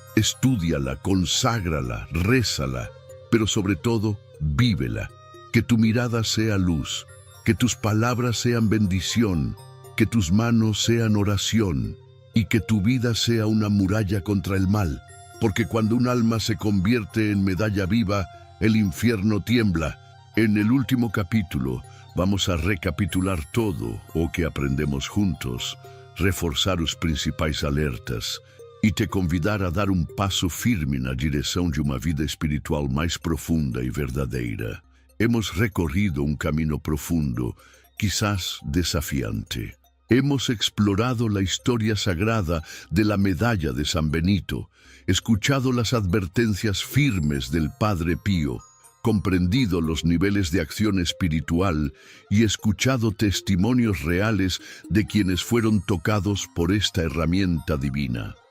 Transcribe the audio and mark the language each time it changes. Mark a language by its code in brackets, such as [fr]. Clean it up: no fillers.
[es] Estúdiala, conságrala, rézala, pero sobre todo, vívela. Que tu mirada sea luz, que tus palabras sean bendición, que tus manos sean oración y que tu vida sea una muralla contra el mal. Porque cuando un alma se convierte en medalla viva, el infierno tiembla. En el último capítulo vamos a recapitular todo [pt] o que aprendemos juntos, reforçar os principais alertas e te convidar a dar um passo firme na direção de uma vida espiritual mais profunda e verdadeira. [es] Hemos recorrido un camino profundo, quizás desafiante. Hemos explorado la historia sagrada de la medalla de San Benito, escuchado las advertencias firmes del Padre Pío, comprendido los niveles de acción espiritual y escuchado testimonios reales de quienes fueron tocados por esta herramienta divina.